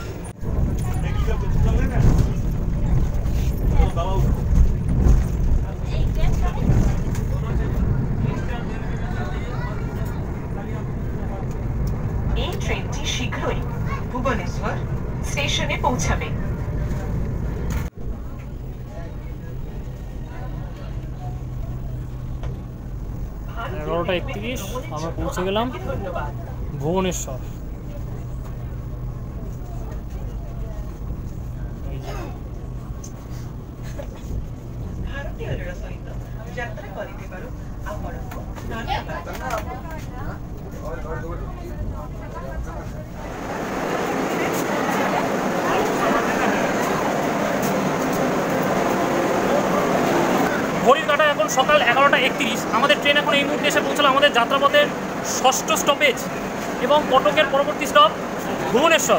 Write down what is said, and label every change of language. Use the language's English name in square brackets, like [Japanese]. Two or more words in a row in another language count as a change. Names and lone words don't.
[Bangla] এই ট্রেনটি শীঘ্রই ভুবনেশ্বর স্টেশনে পৌঁছাবে। 11:31 আমরা পৌঁছে গেলাম ভুবনেশ্বর। [Odia] ଭାରତୀୟ ରେଳ ସହିତ ଯାତ୍ରା କରିଥିବାରୁ ଆପଣଙ୍କୁ ଧନ୍ୟବାଦ। [Bangla] ঘড়ির কাঁটা এখন সকাল 11:31। আমাদের ট্রেন এখন এই মুহূর্তে এসে পৌঁছালো আমাদের যাত্রাপথের 6ষ্ঠ স্টপেজ এবং কটকের পরবর্তী স্টপ ভুবনেশ্বর।